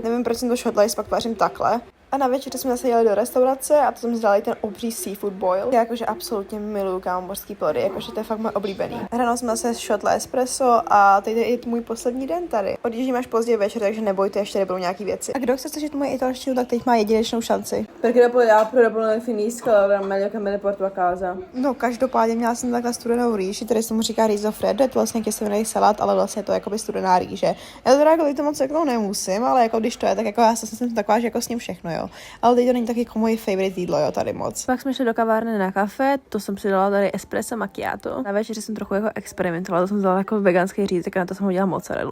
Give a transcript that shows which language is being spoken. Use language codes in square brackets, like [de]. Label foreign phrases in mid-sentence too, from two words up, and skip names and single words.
[cs] Nevím, proč jsem to šotla, jestli pak vařím takhle. A na večer jsme zase jeli do restaurace a to jsme zdali ten obří [en] seafood boil. [cs] Já jakože absolutně miluju mořský plody, jakože to je fakt můj oblíbený. Ráno jsme zase šotla espresso a teď je i můj poslední den tady. Odjíždím až pozdě večer, takže nebojte, ještě nebudou nějaký věci. A kdo chce slyšet moji italštinu, tak teď má jedinečnou šanci. [it] Perché dopo le apro dopo non finisco, allora meglio che me le porto a casa. [cs] No, každopádně měla jsem takhle studenou rýži, tady se mu říká [it] riso freddo, [cs] je to vlastně kyselý salát, ale vlastně je to jakoby studená rýže. Já teda jako to moc jako nemusím, ale jako když to je, tak jako já jsem taková, že jako s ním všechno, jo. Ale teď to není taky jako moje favorite jídlo, jo, tady moc. Pak jsme šli do kavárny na kafe, to jsem si dala tady [it] espresso macchiato. [cs] Na večeři jsem trochu jako experimentovala, to jsem dala jako veganský řízek a na to jsem udělala mozzarellu.